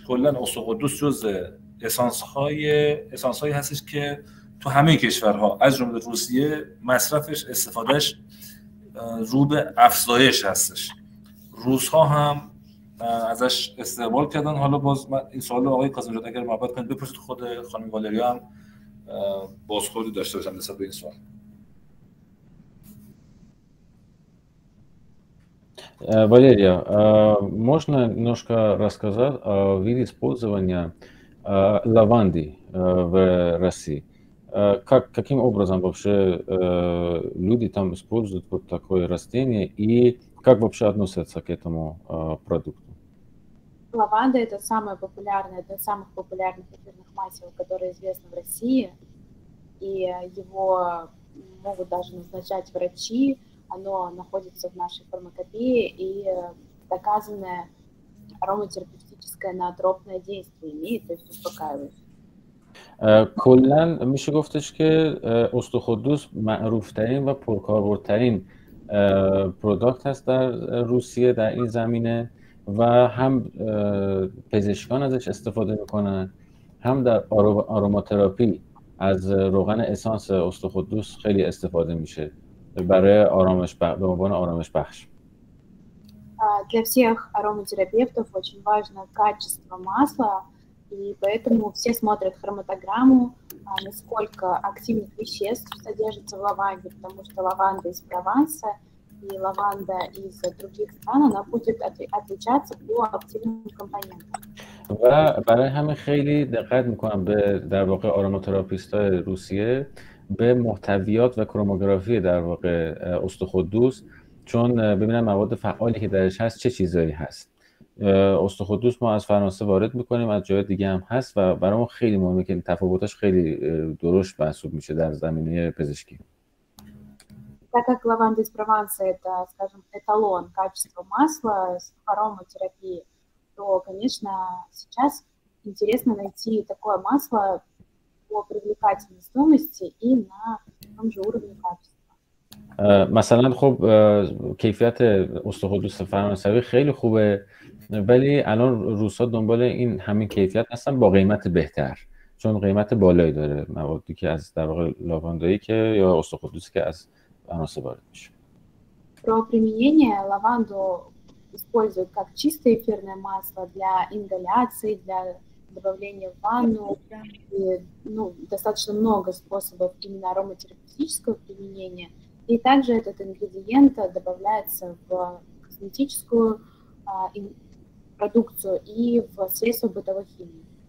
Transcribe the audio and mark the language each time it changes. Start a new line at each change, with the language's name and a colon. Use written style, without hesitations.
Persian: کلا استقدوس جزء اسانس هایی هستش که تو همه کشورها از جمله روسیه مصرفش، استفادهش رو به افزایش هستش. روس‌ها هم ازش استقبال کردن. حالا باز من این سوال آقای کاظمی زاده اگر محبت کنید بپرسید، خود خانم والریا هم بازخوردی داشته باشن نسبت به این سوال.
Russian: Валерия, можно немножко рассказать о виде использования лаванды в России? Каким образом вообще люди там используют вот такое растение и как вообще относятся к этому продукту? Лаванда – это самая популярная, одна из самых популярных эфирных масел, которая известна в России, и его могут даже назначать врачи. Оно находится в нашей фармакопее, и доказанное ароматерапевтическое ноотропное действие имеет, то есть успокаивающее.
Persian: کلاً میشه گفتش که استخودوس معروفترین و پرکاربردترین پروداکت هست در روسیه در این زمینه و هم پزشکان ازش استفاده میکنن، هم در آروماتراپی از روغن اسانس استخودوس خیلی استفاده میشه برای آرامش به عنوان آرامش بخش.
Russian: Для всех ароматерапевтов очень важно качество масла, и поэтому все смотрят хроматограмму, насколько активных веществ содержится в лаванде, потому что лаванда из Прованса и лаванда из других стран, она будет отличаться по активным компонентам.
Persian: و برای همین خیلی دقت میکنم به در واقع آروماتراپیستای روسیه به محتویات و کروموگرافی در واقع استخودوس، چون ببینن مواد فعالی که درش هست چه چیزایی هست. استخودوس ما از فرانسه وارد میکنیم، از جای دیگه هم هست و برامون خیلی مهمه که تفاوتاش خیلی درشت محسوب میشه در زمینه پزشکی.
Russian: Так как лаванда из Прованса – это, скажем, эталон качества масла с ароматерапией, то, конечно, сейчас интересно найти такое масло по привлекательной стоимости и на том же уровне качества.
Persian: مثلا خب کیفیت استخودوس فرانسوی خیلی خوبه، ولی الان روس‌ها دنبال این همین کیفیت هستن با قیمت بهتر، چون قیمت بالایی داره موادی که از در واقع لاواندایی که یا استخودوسی که از فرانسه وارد میشه.
Russian: Про применение лаванду используют как чистое эфирное масло для ингаляции, для добавления в ванну. И, достаточно много способов именно ароматерапевтического применения. И также этот ингредиент добавляется в косметическую продукцию и в средства бытовой химии.